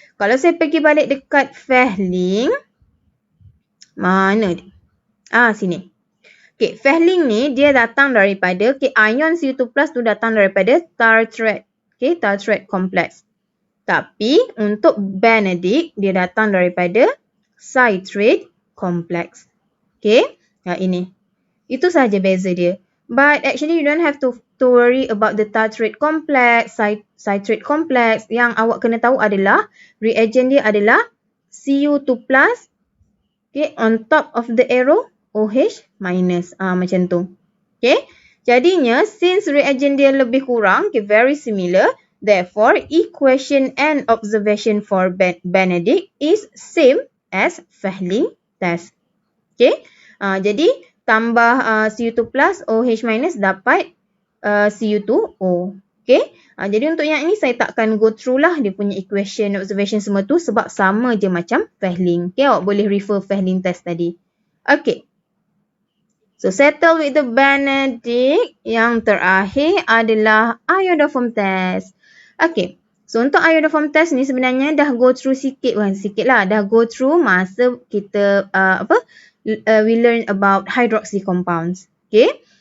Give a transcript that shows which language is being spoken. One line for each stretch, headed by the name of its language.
Malay: Kalau saya pergi balik dekat Fehling. Mana dia? Sini. Okay. Fehling ni dia datang daripada ion Cu2 plus tu datang daripada tartrate. Okay. Tartrate complex. Tapi untuk Benedict dia datang daripada citrate complex. Okay. Ini. Itu sahaja beza dia.
English: But actually you don't have to worry about the tartrate complex, citrate complex.
Malay: Yang awak kena tahu adalah reagent dia adalah Cu2 plus, okay, on top of the arrow OH minus. Macam tu. Okay. Jadinya since reagent dia lebih kurang, okay, very similar.
English: Therefore equation and observation for Benedict is same as Fehling test.
Malay: Okay. Jadi tambah Cu2 plus OH minus dapat Cu2O. Okay. Jadi untuk yang ini saya takkan go through lah dia punya equation, observation semua tu sebab sama je macam Fehling. Okay. Awak boleh refer Fehling test tadi. Okay. So settle with the Benedict. Yang terakhir adalah Iodoform test. Okay. So untuk Iodoform test ni sebenarnya dah go through sikit lah. Dah go through masa kita we learn about hydroxy compounds. Okay.